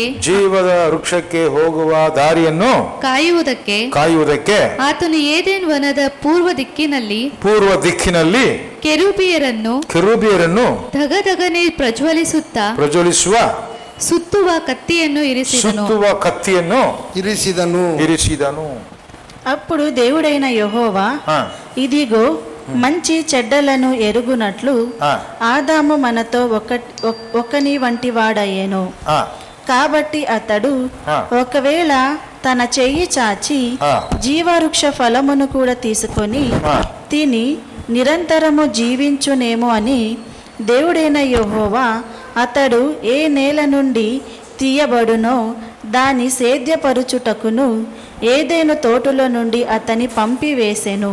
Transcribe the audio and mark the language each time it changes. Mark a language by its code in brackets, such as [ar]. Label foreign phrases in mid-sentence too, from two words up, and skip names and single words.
[kn] ಜೀವದ ವೃಕ್ಷಕ್ಕೆ ಹೋಗುವ ದಾರಿಯನ್ನು ಕಾಯುವುದಕ್ಕೆ ಆತನು ಏದೆನ್ ವನದ ಪೂರ್ವ ದಿಕ್ಕಿನಲ್ಲಿ ಕೆರೂಬಿಯರನ್ನು ಧಗಧಗನೆ ಪ್ರಜ್ವಲಿಸುವ ಸುತ್ತುವ ಕತ್ತಿಯನ್ನು ಇರಿಸಿದನು. [te] అప్పుడు దేవుడైన యెహోవా ఇదిగో మంచి చెడ్డలను ఎరుగునట్లు ఆదాము మనతో ఒకని వంటి వాడయ్యెను. కాబట్టి అతడు ఒకవేళ తన చెయ్యి చాచి జీవవృక్ష ఫలమును కూడా తీసుకొని తిని నిరంతరము జీవించునేమో అని దేవుడైన యెహోవా అతడు ఏ నేల నుండి తీయబడునో దాని సేద్యపరుచుటకును ఏదైనా తోటలో నుండి అతని పంపివేసెను.